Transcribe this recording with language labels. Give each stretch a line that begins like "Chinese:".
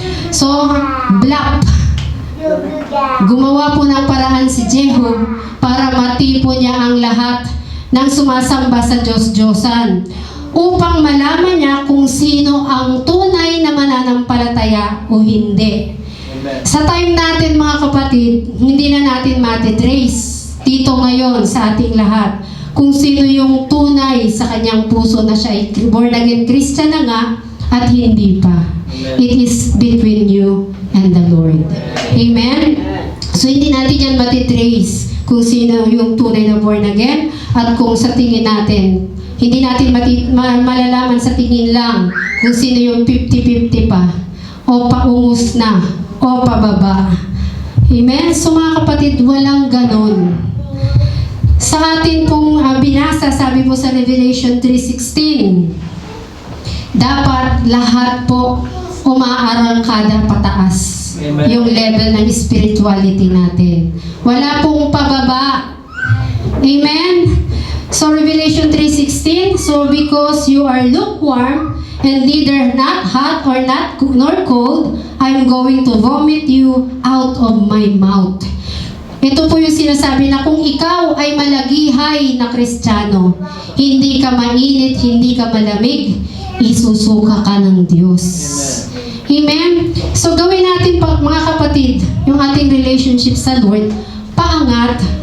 Filipino: So, black. Gumawa po ng paraan si Jehu para matipo niya ang lahat ng sumasamba sa Diyos-Diyosan upang malaman niya kung sino ang tunay na mananampalataya o hindi. Sa time natin mga kapatid, hindi na natin matitrace dito ngayon sa ating lahat kung sino yung tunay sa kanyang puso na siya ay born again Christian na nga at hindi pa.
English: It is between you and the Lord.
Filipino: Amen? So hindi natin yan matitrace kung sino yung tunay na born again at kung sa tingin natin, hindi natin malalaman sa tingin lang kung sino yung 50-50 pa o paungus na o pababa. Amen? So mga kapatid, walang ganon. Sa atin pong binasa, sabi po sa Revelation 3:16, dapat lahat po umaaral kada pataas. Amen. Yung level ng spirituality natin. Wala pong pababa. Amen?
English: So Revelation 3:16, so because you are lukewarm and neither not hot or not nor cold, I'm going to vomit you out of my mouth.
Filipino: Ito po yung sinasabi na kung ikaw ay malagihay na Kristiyano, hindi ka mainit, hindi ka malamig, isusuka ka ng Diyos. Amen? So gawin natin mga kapatid, yung ating relationship sa Lord, paangat.